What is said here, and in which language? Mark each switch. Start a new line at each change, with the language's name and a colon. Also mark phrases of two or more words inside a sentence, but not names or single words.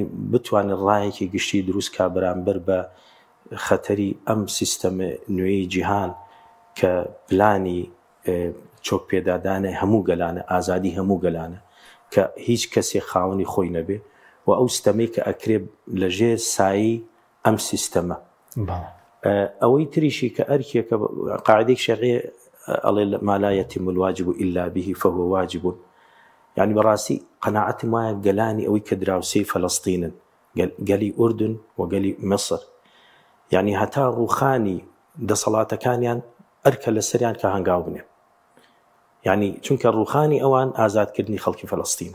Central Kurdish: بتوانێت ڕایەکی گشتی دروست کا بەرامبەر بە خەتەری ئەم سیستەمە نوێی جیهان کە پلانی چۆک پێدادانە هەموو گەلانە ئازادی هەموو گەلانە کە هیچ کەسێک خاوەنی خۆی نەبێ و ئەو ستەمەی کە ئەکرێ لەژێر سایی ئەم سیستەمە ئەوەی تریشی کە ئەرکێکە قاعدەی شەرعی ئەڵێ
Arabic: ما لا يتم الواجب إلا به فهو واجب
Central Kurdish: يعني بەڕاستی قەناعەتم وایە گەلانی ئەوەی کە دراوسەی فەلەستینن گەلی ئوردن و گەلی مەسر يعني هەتا ڕووخانی دەسەڵاتەکانیان ئەرکە لەسەریان کە هەنگاو بنێ یعنی چونکە ڕوخانی ئەوان ئازادکردنی خەڵکی فەڵەستینە.